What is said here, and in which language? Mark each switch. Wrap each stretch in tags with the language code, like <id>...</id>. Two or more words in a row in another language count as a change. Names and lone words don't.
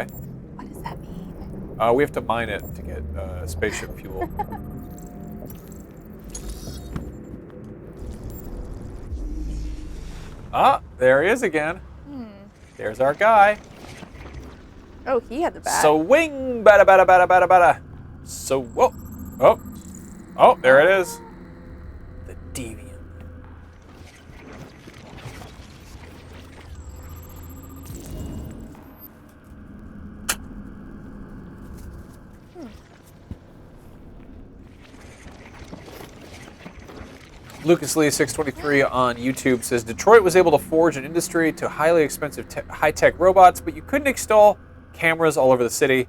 <en>What does that mean? We have to mine it to get spaceship fuel. Ah, there he is again. There's our guy. Oh, he had the bat. Swing, bada bada bada bada bada. So, whoa, oh, there it is. The deviant. Lucas Lee 623 on YouTube says Detroit was able to forge an industry to highly expensive high-tech robots, but you couldn't install cameras all over the city.</en>